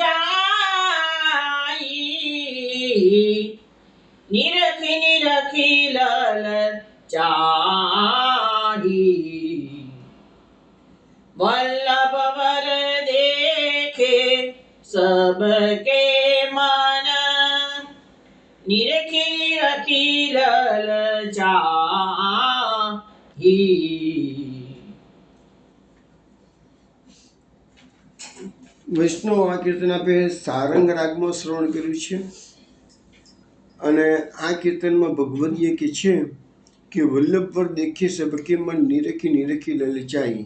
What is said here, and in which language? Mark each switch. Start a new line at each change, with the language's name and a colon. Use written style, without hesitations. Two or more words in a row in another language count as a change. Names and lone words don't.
Braj: जाई, निरखी निरखी ललचाही, वल्लभवर देखे सबके मन, निरखी निरखी ललचाही,
Gujarati: વૈષ્ણવ આ કીર્તન આપે સારંગ રાગમાં શ્રવણ કર્યું છે અને આ કીર્તનમાં ભગવદીએ કે છે કે
Braj: वल्लभ पर देखे सबके मन निरखी निरखी ललचाई.